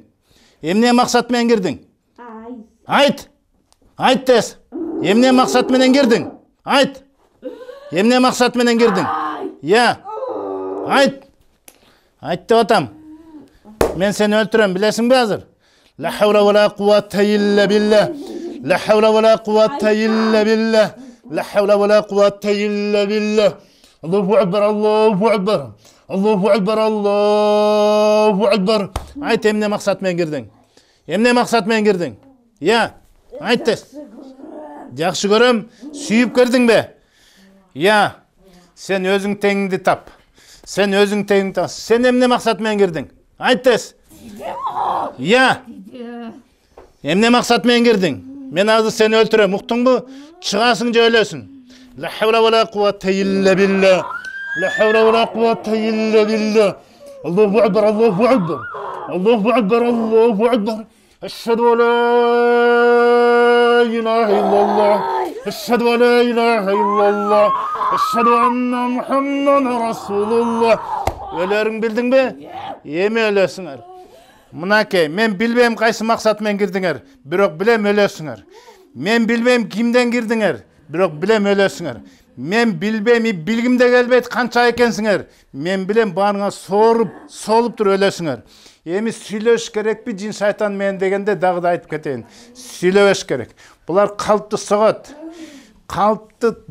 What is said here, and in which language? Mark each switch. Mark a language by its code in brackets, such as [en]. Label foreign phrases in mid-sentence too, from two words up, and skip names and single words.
[ky] Эмне максат менен кирдиң? Айт. Айт тез. Эмне максат менен кирдиң? Айт. Эмне максат менен кирдиң? Я. Айт. Айт деп атам. Мен сени өлтүрөм, билесиңби азыр? [ar] لا حول ولا قوة إلا بالله. لا حول ولا قوة إلا بالله. لا حول ولا قوة إلا بالله الله أكبر الله أكبر الله أكبر الله أكبر [ky] айт эмне максат менен кирдиң эмне максат менен кирдиң я айт тез жакшы көрөм сүйүп кирдиңби я сен өзүң теңиңди тап сен өзүң теңиңди тап сен эмне максат менен кирдиң айт тез я эмне максат менен кирдиң мен азыр сени өлтүрөм уктуңбу чыгасың же өлөсүң [ar] لا حول ولا قوة إلا بالله لا حول ولا قوة إلا بالله الله أكبر الله أكبر الله أكبر الله أكبر أشهد أن لا إله إلا الله أشهد أن لا إله إلا الله أشهد أن محمدا رسول الله [ky] өлөрүң билдиңби эми өлөсүңөр мынакей мен билбейм кайсы максат менен кирдиңер бирок билем өлөсүңөр мен билбейм кимден кирдиңер бирок билем өлөсүңөр мен билбейм билгим да келбейт канча экенсиңер мен билем баарыңар солуп туруп өлөсүңөр эми сүйлөш керекпи жин шайтан менен дегенде дагы да айтып кетейин сүйлөбөш керек булар калпты согот калпты